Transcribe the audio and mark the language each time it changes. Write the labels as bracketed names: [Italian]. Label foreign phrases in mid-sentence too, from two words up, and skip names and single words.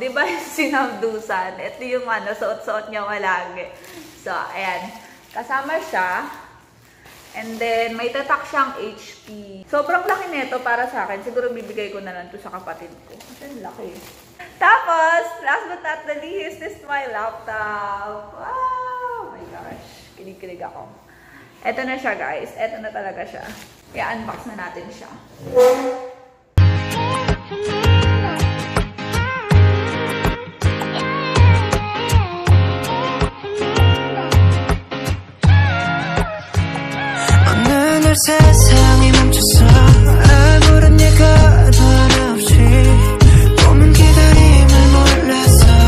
[Filipino] Di ba yung sinabdusan? Ito yung suot-suot niya malagi. So, ayan. Kasama siya. [English] And then, [Filipino] may tatak siyang HP. Sobrang laki nito para sa akin. Siguro bibigay ko na lang ito sa kapatid ko. Kasi laki. Tapos, [English] last but not the least, this is my laptop. Wow! Oh my gosh. [Filipino] Kilig-kilig ako. Ito na siya, guys. Ito na talaga siya. I-unbox na natin siya. [Korean] 오늘 세상이 멈췄어 아무런 예고도 없이 오는 기다림을 몰랐어